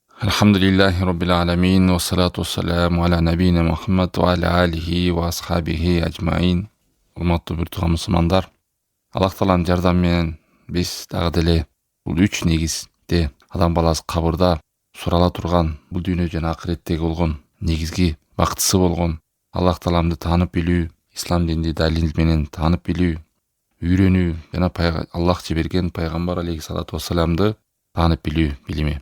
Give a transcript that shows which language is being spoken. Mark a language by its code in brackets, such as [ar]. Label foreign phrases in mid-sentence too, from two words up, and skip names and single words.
[ar] الحمد لله رب العالمين والصلاة والسلام على نبينا محمد وعلى آله وأصحابه أجمعين. [ky] Урматтуу бир тууган мусулмандар, Аллах Тааланын жардамы менен биз дагы деле бул үч негизде адам баласы кабырда сурала турган, бул дүйнө жана акыреттеги болгон негизги бактысы болгон Аллах Тааламды таанып билүү, ислам динди далил менен таанып билүү, үйрөнүү жана Аллах жиберген пайгамбар алейхиссалату вассаламды таанып билүү билими.